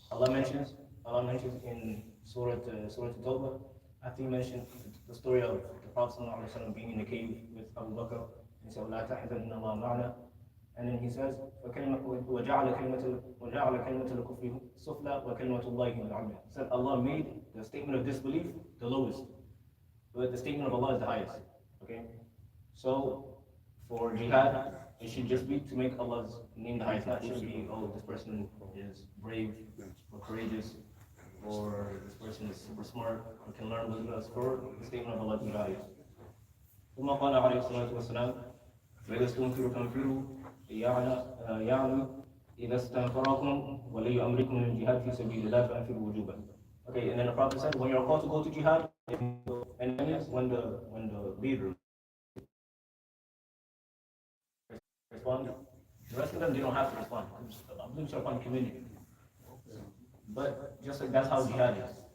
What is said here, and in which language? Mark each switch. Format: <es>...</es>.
<en>Allah mentions in Surah Tawbah, after he mentioned the story of the Prophet ﷺ being in the cave with Abu Bakr, he said,</en> <ar>"La tahzan inna Allah ma'ana."</ar> <en>And then he says,</en> <ar>وَجَعَلَ كَلِمَةَ الْكُفْرِ سُفْلَى وَكَلِمَةُ اللَّهِ هِيَ الْعُلْيَا.</ar> <en>He said Allah made the statement of disbelief the lowest, but the statement of Allah is the highest. Okay? So, for jihad, it should just be to make Allah's name the highest. Not should be, oh, this person is brave or courageous, or this person is super smart or can learn with us. For the statement of Allah to be the highest.</en> <ar>ثم قال عليه الصلاة والسلام وإذا استنفروا فانفروا يعلم إذا استنفركم ولي أمركم للجهاد في سبيل الله فانفروا وجوبا.</ar> <en>Okay, and then the Prophet said, when you're called to go to jihad, and that means when the leader respond, the rest of them they don't have to respond. I'm looking upon the community. But just like that's how jihad is.</en>